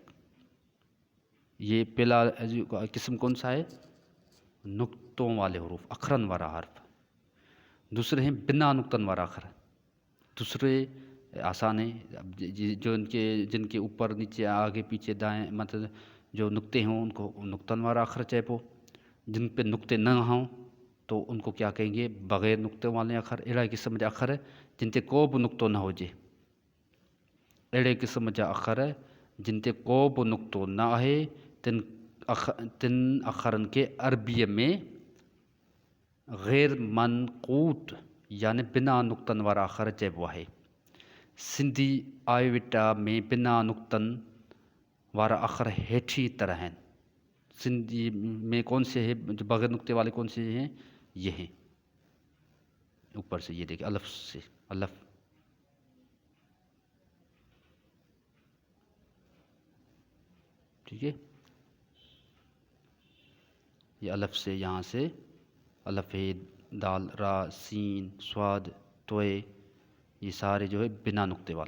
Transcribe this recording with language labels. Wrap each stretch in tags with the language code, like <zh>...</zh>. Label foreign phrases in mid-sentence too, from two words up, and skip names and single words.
<ur>یہ پہلا قسم کون سا ہے? نقطوں والے حروف,</ur> <sd>अखरन वाला हर्फ।</sd> <ur>دوسرے ہیں</ur> <sd>बिना नुक्तन वाला अखर।</sd> <ur>دوسرے آسان ہے. اب جو ان کے جن کے اوپر نیچے آگے پیچھے دائیں مطلب جو نقطے ہوں ان کو</ur> <sd>नुक्तन वाला अखर चइबो।</sd> <ur>جن پے نقطے نہ ہوں تو ان کو کیا کہیں گے? بغیر نقطے والے اکھر.</ur> <sd>अहिड़ा क़िस्म जा अखर जिन ते को बि नुक्तो न हुजे, अहिड़े क़िस्म जा अखर जिन ते को बि नुक्तो न आहे, तिन अखरनि खे अरबीअ में गैर मनक़ूत यानी बिना नुक्तन वारा अखर चइबो आहे। सिंधी आयोविटा में बिना नुक्तन वारा अखर हेठी तरह हैं।</sd> <ur>سندھی میں کون سے ہے جو بغیر نقطے والے کون سے ہیں? یہ ہیں اوپر سے، یہ دیکھیے الف سے، الف. ٹھیک ہے، یہ الف سے، یہاں سے الف ہے، دال، را، سین، صاد، طوئے، یہ سارے جو ہے بنا نقطے والے.</ur>